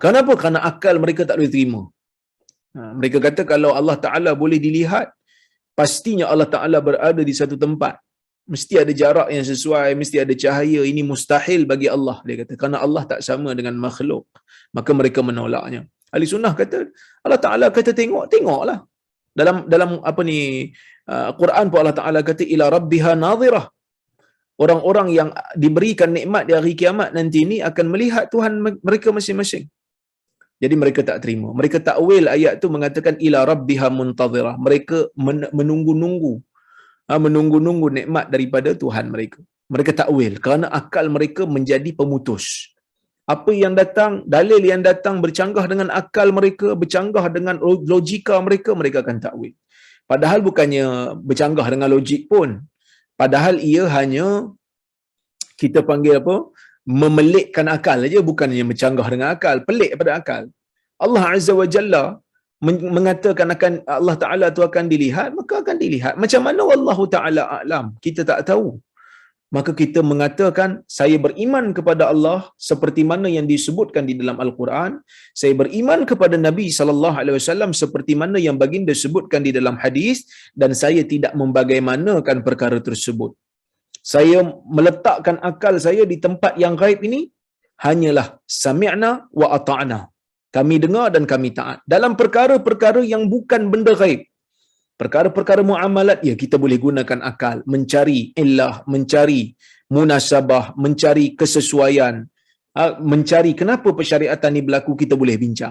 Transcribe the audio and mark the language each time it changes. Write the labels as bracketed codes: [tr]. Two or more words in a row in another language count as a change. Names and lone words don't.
[ms] Kerana akal mereka tak boleh terima. Mereka kata kalau Allah Ta'ala boleh dilihat, pastinya Allah Ta'ala berada di satu tempat. Mesti ada jarak yang sesuai, mesti ada cahaya. Ini mustahil bagi Allah, dia kata. Kerana Allah tak sama dengan makhluk. Maka mereka menolaknya. Ahli sunnah kata, Allah Ta'ala kata tengoklah. Dalam Quran pun Allah Ta'ala kata, [ar] إلى ربها ناظرة. [ms] Orang-orang yang diberikan nikmat di hari kiamat nanti ini akan melihat Tuhan mereka masing-masing. Jadi mereka tak terima. Mereka takwil ayat tu mengatakan [ar] إلى ربها منتظرة. [ms] Mereka menunggu-nunggu nikmat daripada Tuhan mereka. Mereka takwil kerana akal mereka menjadi pemutus. Apa yang datang, dalil yang datang bercanggah dengan akal mereka, bercanggah dengan logika mereka, mereka akan takwil. Padahal bukannya bercanggah dengan logik pun. Padahal ia hanya kita panggil apa? Memelikkan akal saja, bukannya bercanggah dengan akal, pelik pada akal. Allah [ar] عز وجل [ms] mengatakan akan Allah Ta'ala tu akan dilihat, maka akan dilihat. Macam mana [ar] والله تعالى أعلم? [ms] Kita tak tahu. Maka kita mengatakan, saya beriman kepada Allah seperti mana yang disebutkan di dalam Al-Quran. Saya beriman kepada Nabi SAW seperti mana yang baginda sebutkan di dalam hadis. Dan saya tidak membagaimanakan perkara tersebut. Saya meletakkan akal saya di tempat yang gaib ini, hanyalah [ar] سمعنا وأطعنا. [ms] Kami dengar dan kami taat. Dalam perkara-perkara yang bukan benda gaib. Perkara-perkara muamalat, ya kita boleh gunakan akal. Mencari illah, mencari munasabah, mencari kesesuaian. Mencari kenapa persyariatan ini berlaku, kita boleh bincang.